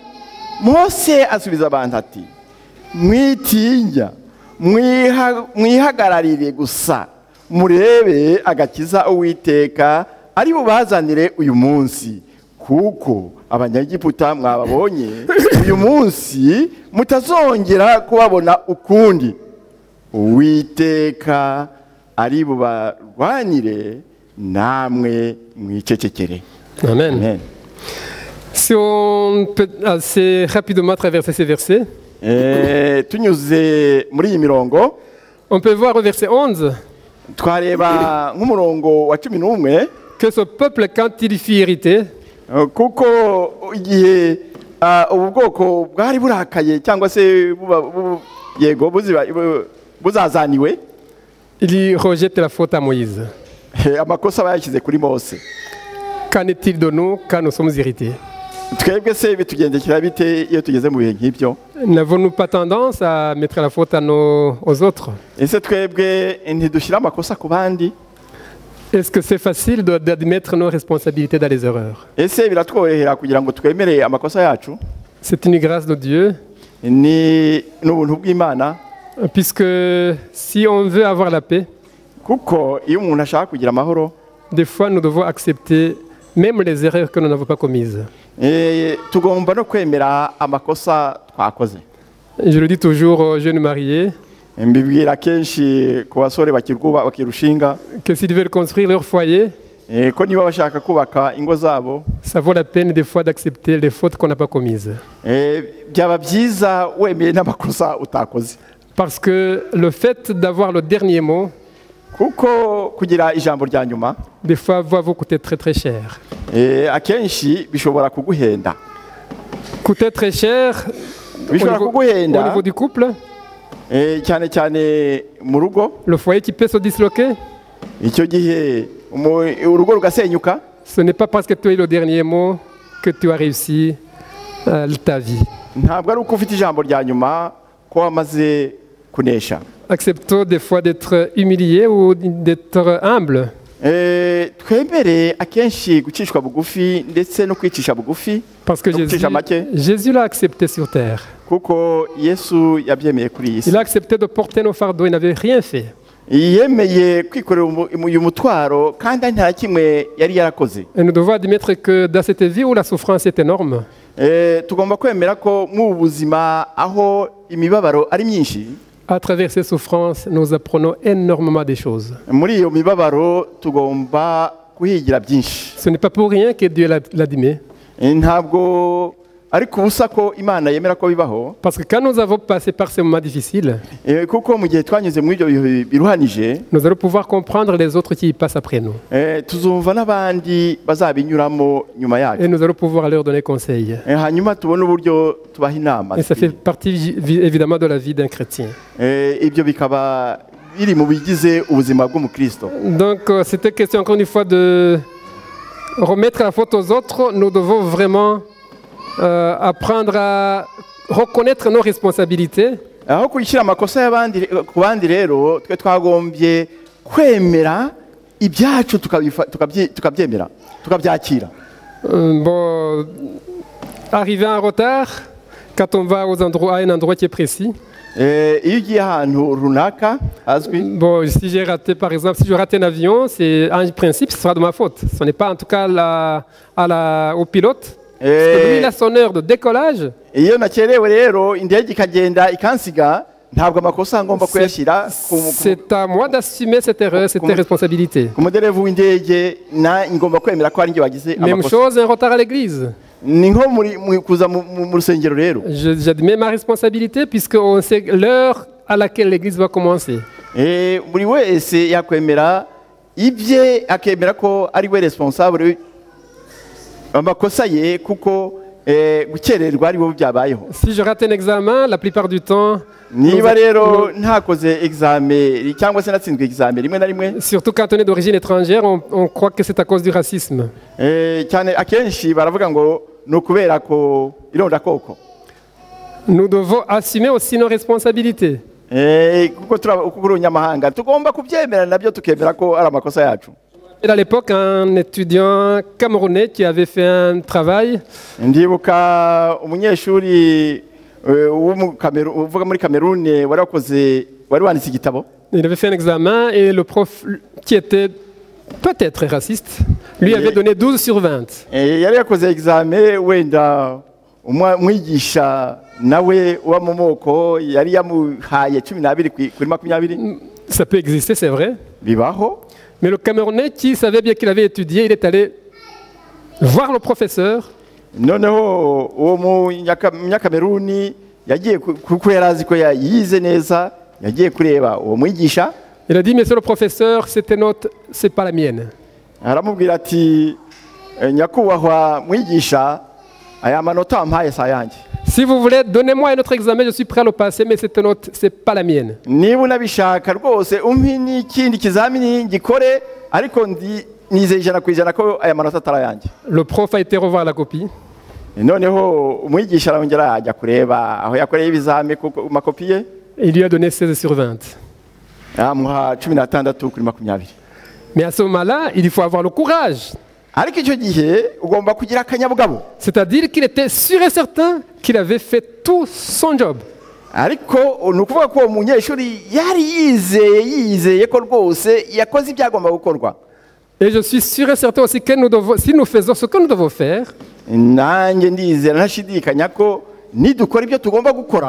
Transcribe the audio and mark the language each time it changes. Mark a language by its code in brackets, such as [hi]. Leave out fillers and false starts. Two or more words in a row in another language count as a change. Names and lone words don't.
[rw] Mose asubiza abantu ati, mwitinya, mwihagararire gusa, murebe agakiza Uwiteka ari bubazanire uyu munsi, kuko Abanyegiputa mwababonye uyu munsi mutazongera kubabona ukundi. Uwiteka ari bubarwanire, namwe mwicecekere. Amen. Amen. [fr] Si on peut assez rapidement traverser ces versets, [rw] tunyuze muri iyi mirongo, [fr] on peut voir au verset 11 [rw] twareba nk'umurongo wa 11 [fr] que ce peuple, quand il fut irrité, [rw] kuko igihe ubu bwoko bwari burakaye cyangwa se yego buzazaniwe, [fr] il rejette la faute à Moïse. [rw] amakosa bayashyize kuri Mose. [fr] Qu'en est-il de nous quand nous sommes irrités? [rw] Twebwe se bitugendekera bite iyo tugeze mu bihe nk'ibyo? [fr] N'avons-nous pas tendance à mettre la faute aux autres? [rw] Ese twebwe ntidushyira amakosa ku bandi? [fr] Est-ce que c'est facile d'admettre nos responsabilités dans les erreurs? [rw] Ese biratworohera kugira ngo twemere amakosa yacu? [fr] C'est une grâce de Dieu. [rw] Ni n'ubuntu bw'Imana. [fr] Puisque si on veut avoir la paix, [rw] kuko iyo umuntu ashaka kugira amahoro, [fr] des fois nous devons accepter même les erreurs que nous n'avons pas commises. [rw] Tugomba no kwemera amakosa twakoze. [fr] Je le dis toujours aux jeunes mariés, [rw] mbibwira kenshi ku basore bakirushinga, [fr] que s'ils veulent construire leur foyer, [rw] ko niba bashaka kubaka ingo zabo, [fr] ça vaut la peine des fois d'accepter les fautes qu'on n'a pas commises. [rw] Byaba byiza wemeye n'amakosa utakoze. [fr] Parce que le fait d'avoir le dernier mot, [rw] kuko kugira ijambo rya nyuma, [fr] des fois va vous coûter très très cher. [rw] Akenshi bishobora kuguhenda. [fr] Coûter très cher au niveau du couple, [rw] cyane cyane mu rugo, [fr] le foyer qui peut se disloquer. [rw] Icyo gihe urugo rugasenyuka. [fr] Ce n'est pas parce que tu as eu le dernier mot que tu as réussi ta vie. [rw] Ntabwo ari uko ufite ijambo rya nyuma ko wamaze kunesha. [fr] Acceptons des fois d'être humilié ou d'être humble. [rw] Twemere akenshi gucishwa bugufi ndetse no kwicisha bugufi. [fr] Parce que Jésus l'a accepté sur terre. [rw] Kuko Yesu yabyemeye kuri iyi si. [fr] Il a accepté de porter nos fardeaux, il n'avait rien fait. [rw] Yemeye kwikorera uyu mutwaro kandi nta kimwe yari yarakoze. [fr] Et nous devons admettre que dans cette vie où la souffrance est énorme, [rw] tugomba kwemera ko mu buzima aho imibabaro ari myinshi, [fr] à travers ces souffrances, nous apprenons énormément de choses. [rw] Muri iyo mibabaro tugomba kuhigira byinshi. [fr] Ce n'est pas pour rien que Dieu l'a aimé. [rw] Ntabwo ariko ubusa ko imana yemera ko bibaho [fr] Parce que quand nous avons passé par ces moments difficiles, [rw] kuko mu gihe twanyuze muri ibyo bihe biruhanije [fr] nous allons pouvoir comprendre les autres qui y passent après nous. [rw] tuzumva n'abandi bazabinyuramo nyuma yacu [fr] Et nous allons pouvoir leur donner conseil. [rw] hanyuma tubone uburyo tubaha inama [fr] Et ça fait partie évidemment de la vie d'un chrétien. [rw] ibyo bikaba biri mu bigize ubuzima bw'umukristo. [fr] Donc c'était question encore une fois de remettre la faute aux autres. Nous devons vraiment apprendre à reconnaître nos responsabilités. [rw] aho kwishyira amakosa y'abandi ku bandi rero twe twagombye kwemera ibyacu tukabyemera tukabyakira. [fr] Bon, arriver en retard quand on va à un endroit qui est précis. [rw] iyo ugiye ahantu runaka hazwi [fr] Bon, si j'ai raté, par exemple, si je rate un avion, c'est en principe, ce sera de ma faute. Ce n'est pas en tout cas au pilote. Parce que lui, il a son heure de décollage. [rw] iyo nakerewe rero indege ikagenda ikansiga ntabwo amakosa ngomba kuyashyira [fr] C'est à moi d'assumer cette erreur, cette responsabilité. [rw] ku muderevu w'indege ngomba kwemera ko ari njye wagize [fr] Même [rw] amakosa. [fr] chose, un retard à l'église. [rw] ni nko kuza mu rusengero rero. [fr] J'admets ma responsabilité puisqu'on sait l'heure à laquelle l'église va commencer. [rw] buri wese yakwemera ibye akemera ko ari we responsable amakosa ye kuko gukererwa ari bo byabayeho. [fr] Si je rate un examen, la plupart du temps, [rw] niba rero ntakoze examen cyangwa se natsinzwe examen rimwe na rimwe [fr] surtout quand on est d'origine étrangère, on croit que c'est à cause du racisme. [rw] cyane akenshi baravuga ngo ni ukubera ko irondakoko. [fr] Nous devons assumer aussi nos responsabilités. [rw] kuko turi unyamahanga tugomba kubyemera nabyo tukemera ko ari amakosa yacu. [fr] À l'époque, un étudiant camerounais qui avait fait un travail, [rw] ndibuka umunyeshuri uvuga muri Cameroun wari wanditse igitabo. [fr] il avait fait un examen et le prof qui était peut-être raciste, lui avait donné 12 sur 20. [rw] yari yakoze examen wenda umwigisha nawe uba mu moko yari yamuhaye 12 kuri 20. [fr] Ça peut exister, c'est vrai. [rw] bibaho. [fr] Mais le Camerounais qui savait bien qu'il avait étudié, il est allé voir le professeur. [rw] noneho uwo munyakameruni yagiye kuko yari azi ko yize neza yagiye kureba uwo mwigisha. [fr] Il a dit, monsieur le professeur, cette note, c'est pas la mienne. [rw] aramubwira ati nyakubahwa mwigisha aya manota wampaye si ayanjye. [fr] Si vous voulez, donnez-moi un autre examen, je suis prêt à le passer, mais cette note, c'est pas la mienne. [rw] niba unabishaka rwose umpi n'ikindi kizamini ngikore ariko nizeye 100% ko aya manota atari ayanjye. [fr] Le prof a été revoir la copie. [rw] noneho umwigisha arongera ajya kureba aho yakoreye ibizami ku makopi ye. [fr] Il lui a donné 16 sur 20. [rw] amuha 16 kuri 20. [fr] Mais à ce moment-là, il faut avoir le courage. [rw] ariko icyo gihe ugomba kugira akanyabugabo. [fr] C'est-à-dire qu'il était sûr et certain qu'il avait fait tout son job. [rw] ariko ni ukuvuga ko uwo munyeshuri yari yizeye ko rwose yakoze ibyagomba gukorwa. [fr] Et je suis sûr et certain aussi que si nous faisons ce que nous devons faire, [rw] nanjye ndizera ntashidikanya ko nidukora ibyo tugomba gukora